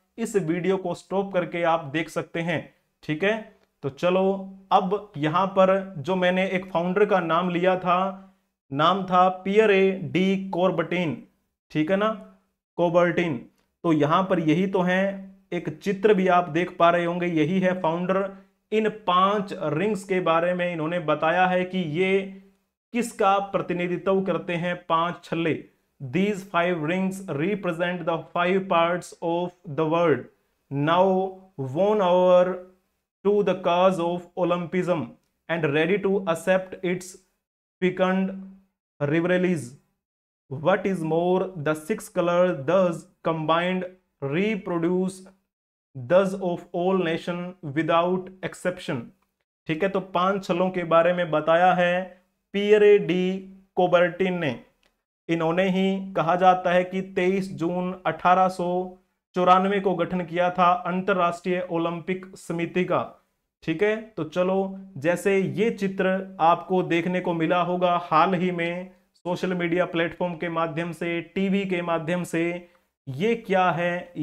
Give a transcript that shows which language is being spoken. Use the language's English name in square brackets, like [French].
[Hindi] इस वीडियो को स्टॉप करके आप देख सकते हैं। ठीक है, तो चलो अब यहां पर जो मैंने एक फाउंडर का नाम लिया था, नाम था पियरे डी कोबर्टिन। ठीक है ना, कोबर्टिन। तो यहां पर यही तो है, एक चित्र भी आप देख पा रहे होंगे, यही है फाउंडर। इन 5 रिंग्स के बारे में इन्होंने बताया है कि ये किसका प्रतिनिधित्व करते हैं। 5 छल्ले। [English] These 5 rings represent the 5 parts of the world now won over to the cause of Olympism and ready to accept its fecund rivalries. What is more, the 6 colors thus combined reproduce thus of all nations without exception. [Hindi] ठीक है, तो 5 छल्लों के बारे में बताया है Pierre de Coubertin ने। इन्होंने ही कहा जाता है कि 23 जून 1894 को गठन किया था अंतरराष्ट्रीय ओलंपिक समिति का। ठीक है, तो चलो, जैसे ये चित्र आपको देखने को मिला होगा हाल ही में सोशल मीडिया प्लेटफॉर्म के माध्यम से, टीवी के माध्यम से, ये क्या है?